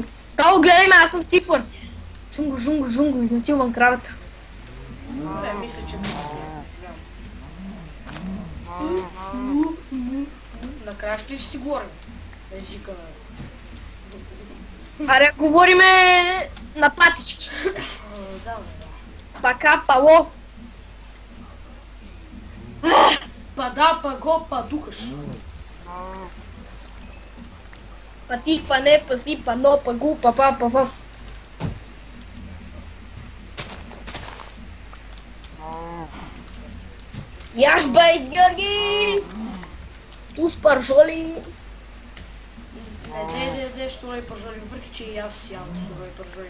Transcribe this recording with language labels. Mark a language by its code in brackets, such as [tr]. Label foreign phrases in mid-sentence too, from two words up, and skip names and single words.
[bg] Тало, гледай ме, аз съм Стифор. Жунго, жунго, жунго, изнасилвам кравата. Не, мисля, че да се накрая ще ли ще си говорим? Езика на... Аре, говориме на патички. Да, Пака, пало. Па па го, па духаш. Пати, па не, па си, па но, па гу, па па, па във. Яш бай, Георги! Ту с пържоли. Не, сурови пържоли, въпреки че и аз ям сурови пържоли.